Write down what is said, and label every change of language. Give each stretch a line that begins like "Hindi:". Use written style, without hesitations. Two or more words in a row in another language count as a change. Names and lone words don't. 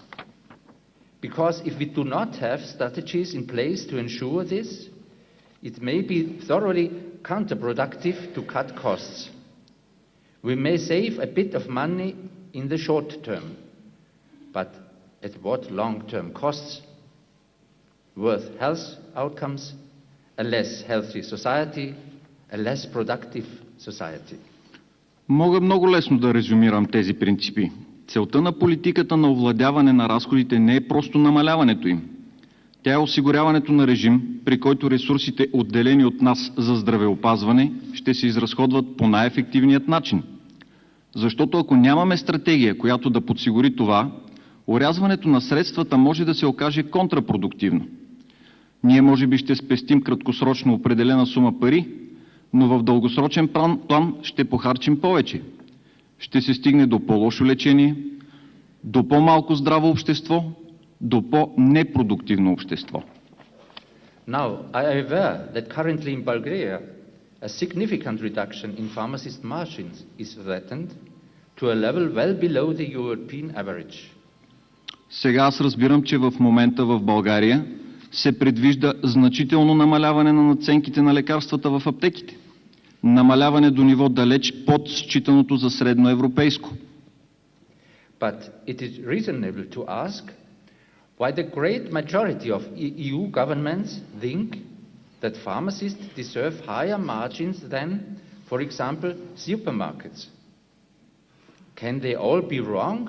English: Because if we do not have strategies in place to ensure this, it may be thoroughly counterproductive to cut costs. We may save a bit of money in the short term, but at what long-term costs? Worse health outcomes, a less healthy society, a less productive society.
Bulgarian: Мога много лесно да резюмирам тези принципи. Целта на политиката на овладяване на разходите не е просто намаляването им. Тя е осигуряването на режим, при който ресурсите, отделени от нас за здравеопазване, ще се изразходват по най-ефективният начин. Защото ако нямаме стратегия, която да подсигури това, орязването на средствата може да се окаже контрапродуктивно. Ние може би ще спестим краткосрочно определена сума пари, но в дългосрочен план ще похарчим повече. Ще се стигне до по-лошо лечение, до по-малко здраво общество, до по-непродуктивно общество.
English: Now, I am aware that currently in Bulgaria, a significant reduction in pharmacist margins is threatened to a level well below the European average.
Bulgarian: Сега аз разбирам, че в момента в България се предвижда значително намаляване на надценките на лекарствата в аптеките. Намаляване до ниво далеч под считаното за средноевропейско.
English: But it is reasonable to ask why the great majority of EU governments think that pharmacists deserve higher margins than, for example, supermarkets. Can they all be wrong?